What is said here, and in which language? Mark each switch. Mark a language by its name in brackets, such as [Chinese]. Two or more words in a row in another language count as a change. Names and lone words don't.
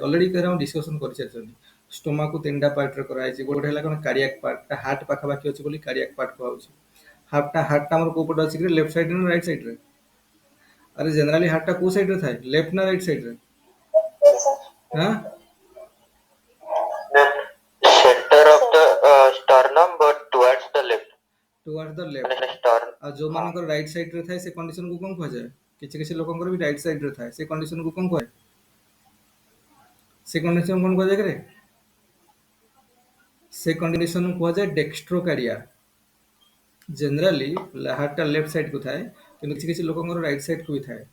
[Odia] ଅଲରେଡି ଆମେ ଡିସ୍କସନ କରିସାରିଛନ୍ତି। ଷ୍ଟୋମାକକୁ 3ଟା ପାର୍ଟରେ କରାଯାଇଛି। ଗୋଟେ ହେଲା କ'ଣ, [English] cardiac partଟା [Odia] ହାର୍ଟ ପାଖାପାଖି ଅଛି ବୋଲି [English] cardiac part [Odia] କୁହାଯାଉଛି। ହାର୍ଟଟା ଆମର କୋଉ ପଟେ ଅଛି କି, [English] left sideରେ [Odia] ନା [English] right sideରେ? [Odia] ଆରେ [English] generally heartଟା [Odia] କୋଉ ସାଇଡରେ ଥାଏ, ଲେଫ୍ଟ ନା [English] right sideରେ? [Odia] ହଁ, [English] center of the sternum but towards the left. toward the [Odia] ମାନେ ଲେଫ୍ଟ। stern ଆଉ ଯୋଉମାନଙ୍କର [English] right sideରେ [Odia] ଥାଏ, ସେ କଣ୍ଡିସନକୁ କ'ଣ କୁହାଯାଏ? କିଛି କିଛି ଲୋକଙ୍କର ବି [English] right sideରେ [Odia] ଥାଏ, ସେ କଣ୍ଡିସନକୁ କ'ଣ କୁହାଯାଏ? ସେ କଣ୍ଡିସନ କ'ଣ କୁହାଯାଏ କିରେ? ସେ କଣ୍ଡିସନକୁ କୁହାଯାଏ ଡେକ୍ସଟ୍ରୋକାର୍ଡିଆ। [English] generally heartଟା left sideକୁ [Odia] ଥାଏ, କିନ୍ତୁ କିଛି କିଛି ଲୋକଙ୍କର [English] right sideକୁ [Odia] ବି ଥାଏ।